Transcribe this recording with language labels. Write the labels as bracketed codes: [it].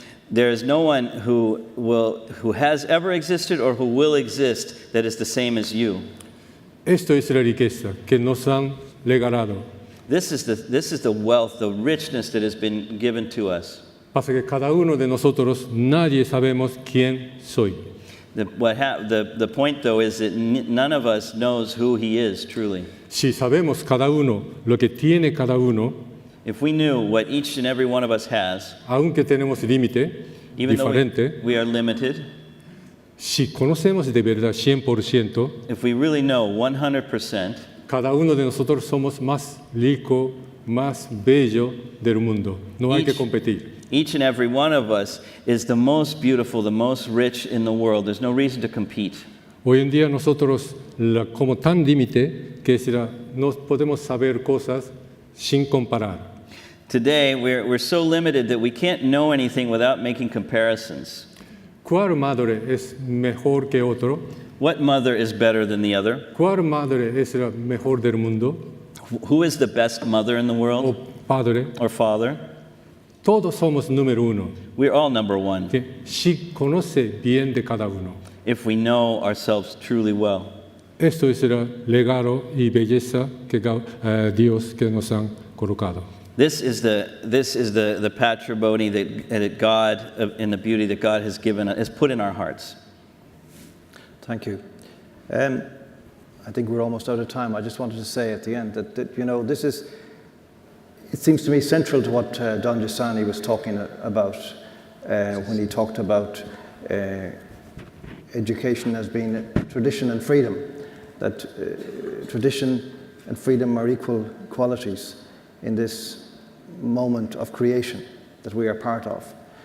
[en] There is no one who has ever existed or who will exist that is the same as you. [es] Esto es la riqueza que nos han regalado. [en] This is the wealth, the richness that has been given to us. [es] Pasa que cada uno de nosotros nadie sabemos quién soy. [en] The point, though, is that none of us knows who he is truly. [es] Si sabemos cada uno lo que tiene cada uno, [en] if we knew what each and every one of us has, [es] aunque tenemos límite, [en] even [es] diferente, [en] though we are limited, [es] si conocemos de verdad 100%, [en] if we really know 100%, [es] cada uno de nosotros somos más rico, más bello del mundo. No hay que competir. [en] Each and every one of us is the most beautiful, the most rich in the world. There's no reason to compete. [es] Hoy en día nosotros, como tan límite, que no podemos saber cosas sin comparar. [en] Today, we're so limited that we can't know anything without making comparisons. [es] ¿Cuál madre es mejor que otro? [en] What mother is better than the other? [es] ¿Cuál madre es la mejor del mundo? [en] Who is the best mother in the world? [es] O padre. [en] Or father? [es] Todos somos número uno. [en] We're all number one [es] Que si conoce bien de cada uno. [en] if we know ourselves truly well. [es] Esto es el legado y belleza que Dios que nos han colocado. [en] This is the patrimony that God and the beauty that God has put in our hearts. Thank you. I think we're almost out of time. I just wanted to say at the end that you know, it seems to me central to what Don Giussani was talking about when he talked about education as being tradition and freedom, that tradition and freedom are equal qualities in this moment of creation that we are part of.